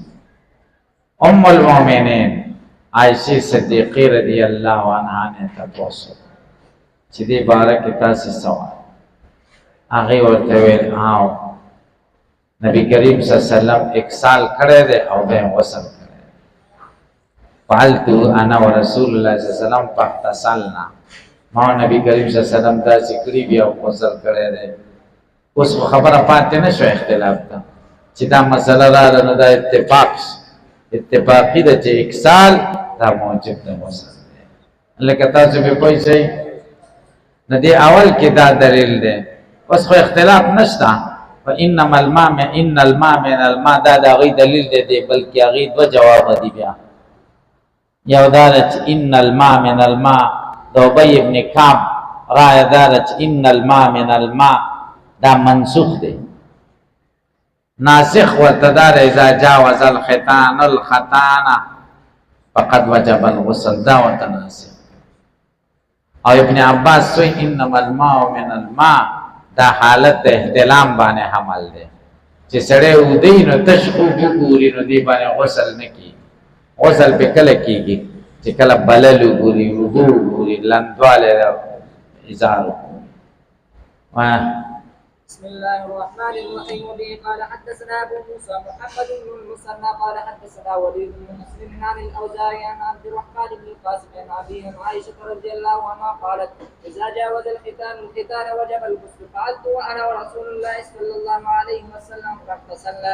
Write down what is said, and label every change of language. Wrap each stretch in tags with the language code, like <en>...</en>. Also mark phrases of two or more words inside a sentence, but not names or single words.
<ps>ام المؤمنین عائشہ صدیقی</ps> <ar>رضی اللہ عنہ</ar> <ps>نے تپوس چې دې باره کې تاسې څه وایئ؟ هغې ورته ویل نبی کریم</ps> <ar>صلی الله علیه وسلم</ar> <ps>اکسال کړی دی او بیا یې غسل کړی دی.</ps> <ar>فعلت انا ورسول الله صلی الله علیه وسلم فاغتسلنا،</ar> <ps>ما نبی کریم</ps> <ar>صلی الله علیه وسلم</ar> <ps>داسې کړي بیا غسل کړی دی. اوس خبره پاتې نه شو اختلاف ته چې دا مسله راغله نو دا اتفاقي ده چې اکسال دا موجب د غسل دی. لکه تاسو به پوه شئ نو دې اول کې دا دلیل دی. اوس خو اختلاف نشته.</ps> <ar>فإنما الماء إن الماء من الماء</ar> <ps>دا هغې دلیل دی بلکې هغې دوه جوابه دي. بیا یو دا ده چې</ps> <ar>ان الماء من الماء</ar> <ps>د ابی ابن کعب رایه دا ده چې</ps> <ar>ان الماء من الماء</ar> <ps>دا منسوخ دی. ناسخ ورته دا ده</ps> <ar>اذا جاوز الختان فقد وجب الغسل،</ar> <ps>دا ورته ناسخ. او ابن عباس وی</ps> <ar>انما الماء من الماء</ar> <ps>دا حالت د احتلام باندې حمل دی چې سړی ودی نو تش خوب وګوري نو دی باندې غسل نه کیږي. غسل په کله کیږي چې کله بلل وګوري، وضو وګوري، لندواله ازار.</ps> <ar>بسم الله الرحمن الرحيم. وبه قال حدثنا ابو موسى محمد بن المثنى قال حدثنا وليد بن مسلم عن الاوزاعي عن عبد الرحمن بن القاسم عن ابيه عن عائشه رضي الله عنها قالت اذا جاوز الختان وجب الغسل فعلت وانا ورسول الله صلى الله عليه وسلم فاغتسلنا.</ar>